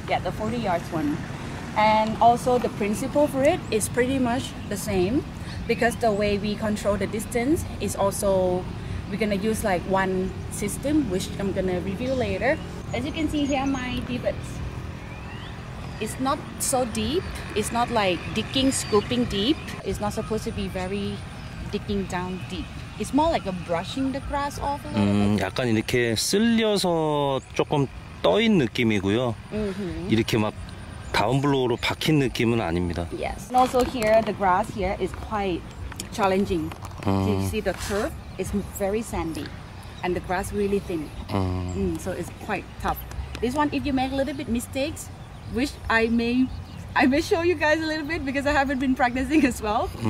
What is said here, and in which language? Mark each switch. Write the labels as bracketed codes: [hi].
[en] Yeah, the 40 yards one. And also the principle for it is pretty much the same, because the way we control the distance is also, we're gonna use like one system, which I'm gonna review later. As you can see here, my divots, it's not so deep. It's not like digging, scooping deep. It's not supposed to be very digging down deep. It's more like a brushing the grass off a little bit. [ko] 약간 이렇게 쓸려서 조금 떠인 느낌이고요. 이렇게 막 다운블로우로 박힌 느낌은 아닙니다. [en] Yes. And also here, the grass here is quite challenging. So you see the turf is very sandy, and the grass really thin. So it's quite tough. This one, if you make a little bit mistakes, which I may show you guys a little bit because I haven't been practicing as well.